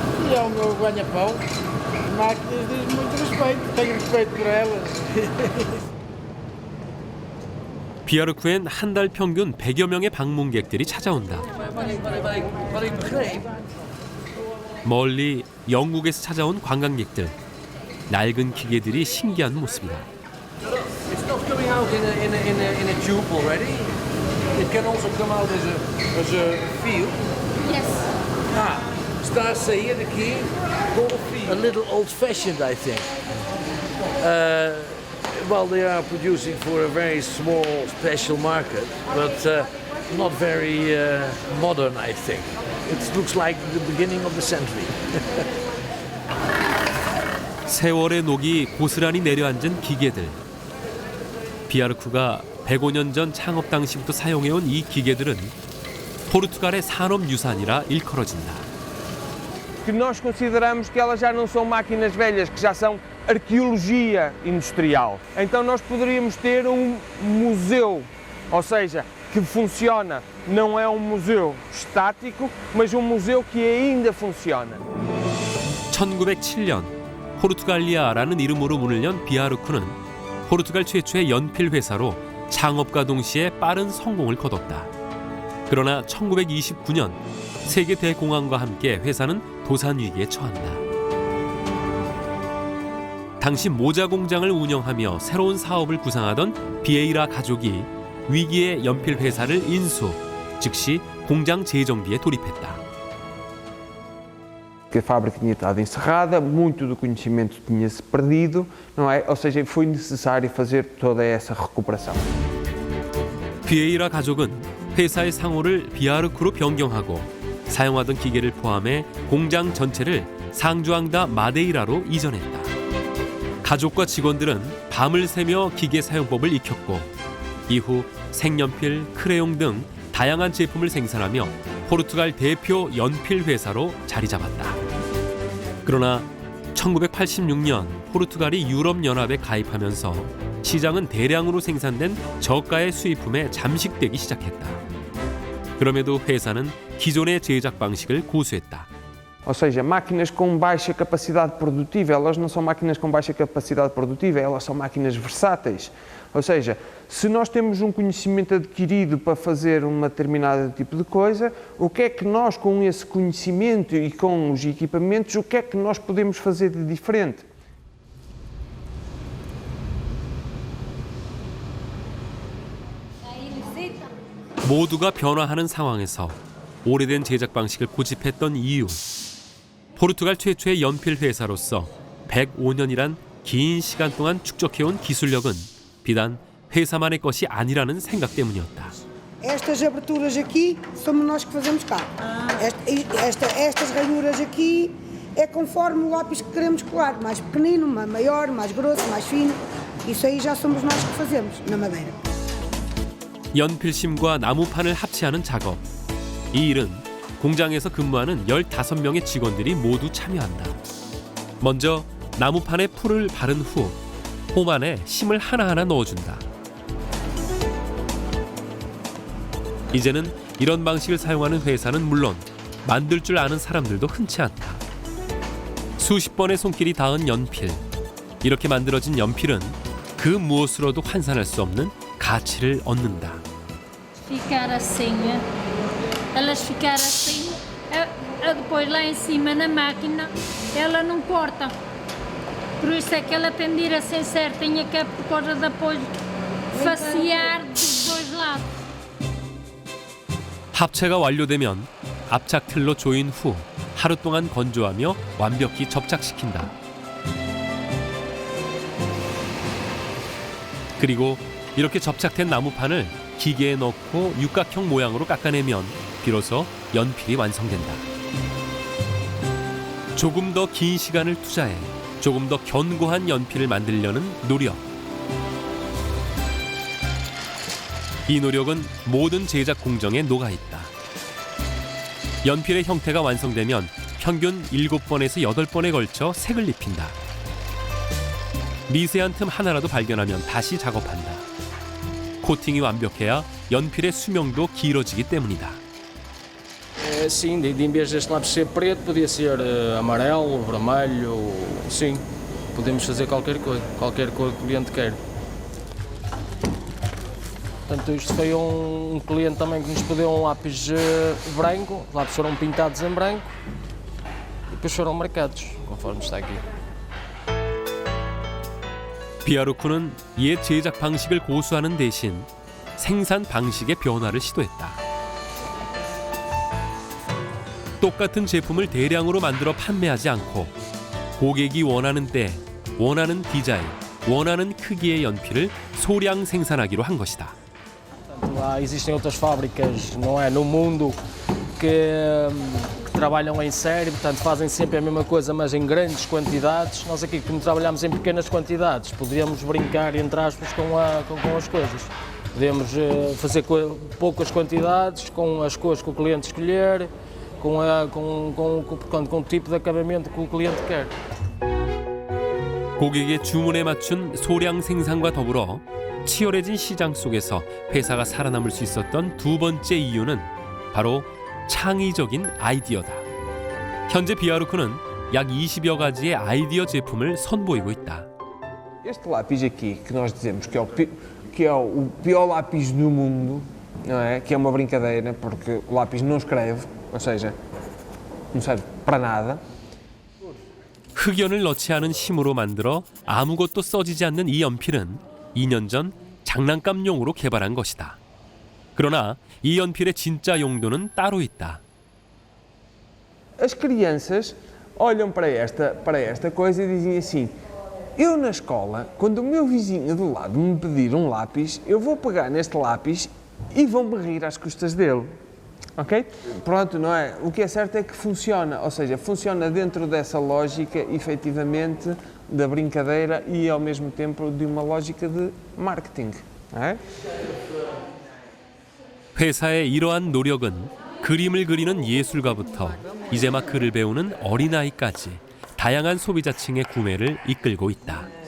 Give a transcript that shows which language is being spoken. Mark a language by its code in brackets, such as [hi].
[pt] E é o meu ganha-pão. Máquinas de muito respeito, tenho respeito por elas. [ko] 비아르쿠엔 한 달 평균 100여 명의 방문객들이 찾아온다. 멀리 영국에서 찾아온 관광객들. 낡은 기계들이 신기한 모습이다. [en] It's not coming out in a tube already. It can also come out as a feel. Yes. Ah, starts here the key, go to feel. A little old-fashioned, I think. Well, they are producing for a very small, special market, but not very modern, I think. It looks like the beginning of the century. [ko] 세월의 녹이 고스란히 내려앉은 기계들. 비아르쿠가 105년 전 창업 당시부터 사용해온 이 기계들은 포르투갈의 산업유산이라 일컬어진다. [pt] Que nós consideramos que elas já não são máquinas velhas, que já são arqueologia industrial. Então nós poderíamos ter um museu, ou seja, que funciona. Não é um museu estático, mas um museu que ainda funciona. [ko] 1907년 포르투갈리아라는 이름으로 문을 연 비아르쿠는 포르투갈 최초의 연필 회사로 창업과 동시에 빠른 성공을 거뒀다. 그러나 1929년 세계 대공황과 함께 회사는 도산 위기에 처한다. 당시 모자 공장을 운영하며 새로운 사업을 구상하던 비에이라 가족이 위기의 연필 회사를 인수, 즉시 공장 재정비에 돌입했다. [pt] Que a fábrica tinha estado encerrada, muito do conhecimento tinha-se perdido, não é? Ou seja, foi necessário fazer toda essa recuperação. [ko] 비에이라 가족은 회사의 상호를 비아르쿠로 변경하고 사용하던 기계를 포함해 공장 전체를 상주앙다 마데이라로 이전했다. 가족과 직원들은 밤을 새며 기계 사용법을 익혔고 이후 색연필, 크레용 등 다양한 제품을 생산하며 포르투갈 대표 연필 회사로 자리 잡았다. 그러나 1986년 포르투갈이 유럽연합에 가입하면서 시장은 대량으로 생산된 저가의 수입품에 잠식되기 시작했다. 그럼에도 회사는 기존의 제작 방식을 고수했다. [pt] Ou seja, máquinas com baixa capacidade produtiva, elas não são máquinas com baixa capacidade produtiva, elas são máquinas versáteis. Ou seja, se nós temos um conhecimento adquirido para fazer um determinado tipo de coisa, o que é que nós, com esse conhecimento e com os equipamentos, o que é que nós podemos fazer de diferente? [ko] 모두가 변화하는 상황에서 오래된 제작 방식을 고집했던 이유. 포르투갈 최초의 연필 회사로서 105년이란 긴 시간 동안 축적해온 기술력은 비단 회사만의 것이 아니라는 생각 때문이었다. [pt] Estas aberturas aqui somos nós que fazemos cá. Estas ranhuras aqui é conforme o lápis que queremos colar, mais pequenino, maior, mais grosso, mais fino. Isso aí já somos nós que fazemos na madeira. [ko] 연필심과 나무판을 합체하는 작업. 이 일은 공장에서 근무하는 15명의 직원들이 모두 참여한다. 먼저 나무판에 풀을 바른 후 홈 안에 심을 하나하나 넣어준다. 이제는 이런 방식을 사용하는 회사는 물론 만들 줄 아는 사람들도 흔치 않다. 수십 번의 손길이 닿은 연필. 이렇게 만들어진 연필은 그 무엇으로도 환산할 수 없는 가치를 얻는다. [pt] Ficar assim, elas ficar assim, depois lá em cima na máquina, ela não corta. Por isso é que ela tem de ir assim certinha, que é por causa de depois facear dos dois lados. [ko] 합체가 완료되면 압착 틀로 조인 후 하루 동안 건조하며 완벽히 접착시킨다. 그리고 이렇게 접착된 나무판을 기계에 넣고 육각형 모양으로 깎아내면 비로소 연필이 완성된다. 조금 더 긴 시간을 투자해 조금 더 견고한 연필을 만들려는 노력. 이 노력은 모든 제작 공정에 녹아있다. 연필의 형태가 완성되면 평균 7번에서 8번에 걸쳐 색을 입힌다. 미세한 틈 하나라도 발견하면 다시 작업한다. 코팅이 완벽해야 연필의 수명도 길어지기 때문이다. [pt] Sim, em vez deste lápis ser preto, podia ser amarelo, vermelho, sim. Podemos fazer qualquer cor que o cliente quer. Portanto, isto foi um cliente também que nos pediu um lápis branco, os lápis foram pintados em branco e depois foram marcados, conforme está aqui. [ko] 비아루크는 옛 제작 방식을 고수하는 대신 생산 방식의 변화를 시도했다. 똑같은 제품을 대량으로 만들어 판매하지 않고 고객이 원하는 때, 원하는 디자인, 원하는 크기의 연필을 소량 생산하기로 한 것이다. [pt] Lá existem outras fábricas, não é, no mundo que trabalham em série, portanto fazem sempre a mesma coisa, mas em grandes quantidades. Nós aqui, como trabalhamos em pequenas quantidades, poderíamos brincar, entre aspas, com as coisas. Podemos fazer poucas quantidades, com as cores que o cliente escolher, com o tipo de acabamento que o cliente quer. [ko] 고객의 주문에 맞춘 소량 생산과 더불어 치열해진 시장 속에서 회사가 살아남을 수 있었던 두 번째 이유는 바로 창의적인 아이디어다. 현재 비아루크는 약 20여 가지의 아이디어 제품을 선보이고 있다. [pt] Este lápis aqui, que nós dizemos que é o pior lápis do mundo, não é? Que é uma brincadeira, porque o lápis não escreve, ou seja, não serve para nada. [ko] 흑연을 넣지 않은 힘으로 만들어 아무것도 써지지 않는 이 연필은 2년 전 장난감용으로 개발한 것이다. 그러나 이 연필의 진짜 용도는 따로 있다. [pt] As crianças olham para esta coisa e dizem assim: eu na escola, quando o meu vizinho do lado me pedir um lápis, eu vou pegar neste lápis e vão-me rir às custas dele. Ok? Pronto, não é? O que é certo é que funciona, ou seja, funciona dentro dessa lógica, efetivamente, da brincadeira e ao mesmo tempo de uma lógica de marketing. Não é? [ko] 회사의 이러한 노력은 그림을 그리는 예술가부터 이제 막 글을 배우는 어린아이까지 다양한 소비자층의 구매를 이끌고 있다.